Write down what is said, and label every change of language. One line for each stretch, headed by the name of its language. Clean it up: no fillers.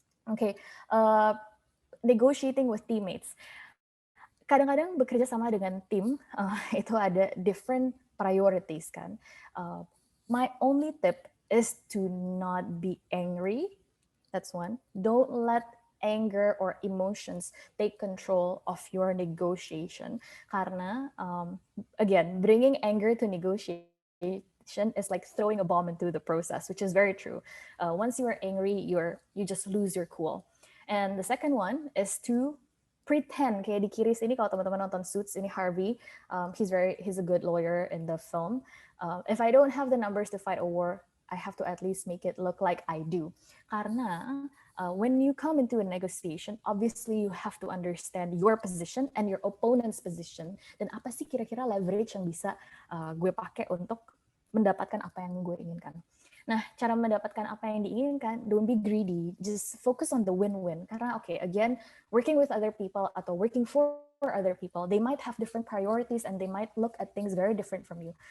English: Okay, negotiating with teammates.
Indonesian: Kadang-kadang bekerja sama dengan tim itu ada different priorities kan.
English: My only tip is to not be angry. That's one. Don't let anger or emotions take control of your negotiation. Karena, again, bringing anger to negotiation is like throwing a bomb into the process, which is very true. Once you are angry, you just lose your cool. And the second one is to pretend.
Indonesian: Kayak di kiri sini, kalau teman-teman nonton Suits, ini Harvey,
English: he's a good lawyer in the film. If I don't have the numbers to fight a war, I have to at least make it look like I do. Karena when you come into a negotiation, obviously you have to understand your position and your opponent's position.
Indonesian: Dan apa sih kira-kira leverage yang bisa gue pakai untuk mendapatkan apa yang gue inginkan. Nah, cara mendapatkan apa yang diinginkan,
English: don't be greedy, just focus on the win-win. Karena again, working with other people atau working for other people, they might have different priorities and they might look at things very different from you.